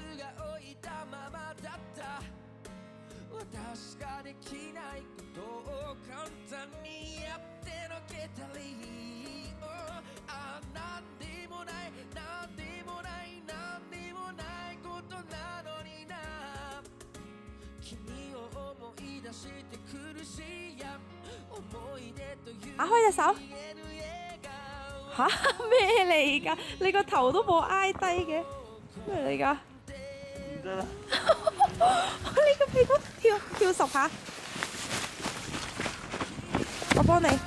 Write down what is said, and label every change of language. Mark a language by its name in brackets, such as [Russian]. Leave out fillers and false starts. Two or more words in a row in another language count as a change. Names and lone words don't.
[Japanese] が置いたままだった私ができないことを簡単にやってのけたりあなんでもないなんでもないなんでもないことなのにな君を思い出して苦しいや [Cantonese] 打開隻手。吓？咩嚟㗎？你個頭都冇挨低嘅，咩嚟㗎？唔得啦！你個屁股跳10下，我幫你。